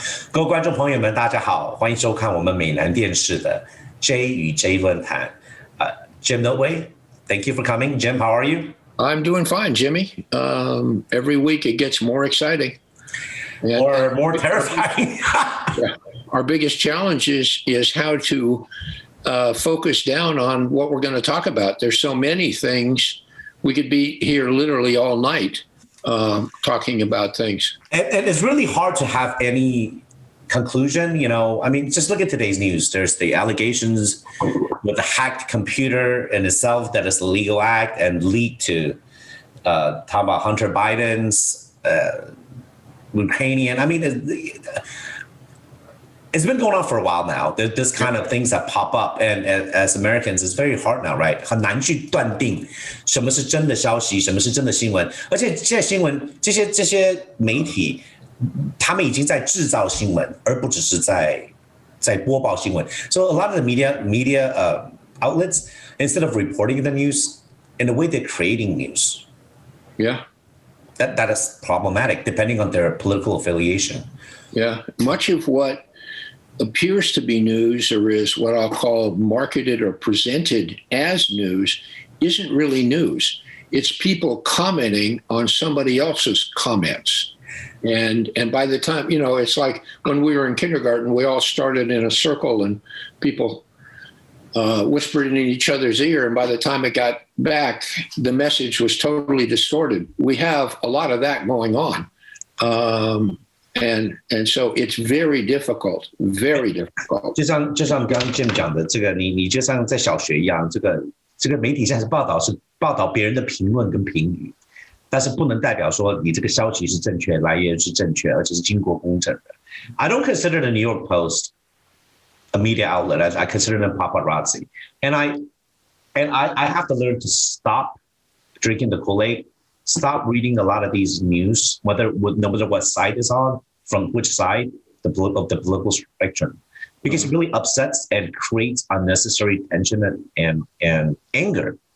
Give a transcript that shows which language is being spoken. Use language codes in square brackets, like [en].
[zh] 各位观众朋友们，大家好，欢迎收看我们美南电视的 JxJ 论坛。 [en] Jim Notley, thank you for coming. Jim, how are you? I'm doing fine, Jimmy. Every week it gets more exciting. Or more terrifying. Yeah. Our biggest challenge is how to focus down on what we're going to talk about. There's so many things. We could be here literally all night talking about things. And it's really hard to have any conclusion, I mean, just look at today's news. There's the allegations with the hacked computer in itself that is a legal act and lead to talk about Hunter Biden's Ukrainian. I mean, it's been going on for a while now. There's this kind of things that pop up, and as Americans, it's very hard now, right? [zh] 很难去断定什么是真的消息，什么是真的新闻。而且现在新闻这些媒体，他们已经在制造新闻，而不只是在播报新闻。 [en] So a lot of the media outlets, instead of reporting the news, in a way they're creating news. Yeah. That is problematic, depending on their political affiliation. Yeah. Much of what appears to be news, or is what I'll call marketed or presented as news, isn't really news. It's people commenting on somebody else's comments. And by the time, it's like when we were in kindergarten, we all started in a circle and people whispered in each other's ear. And by the time it got back, the message was totally distorted. We have a lot of that going on. And so it's very difficult, very difficult. [zh] 就像刚刚 Jim 讲的，这个你就像在小学一样，这个媒体现在是报道别人的评论跟评语，但是不能代表说你这个消息是正确，来源是正确，而且是经过公证的。 [en] I don't consider the New York Post a media outlet. I consider them paparazzi, and I have to learn to stop drinking the Kool-Aid. Stop reading a lot of these news, no matter what side it's on, from which side of the political spectrum, because it really upsets and creates unnecessary tension and anger.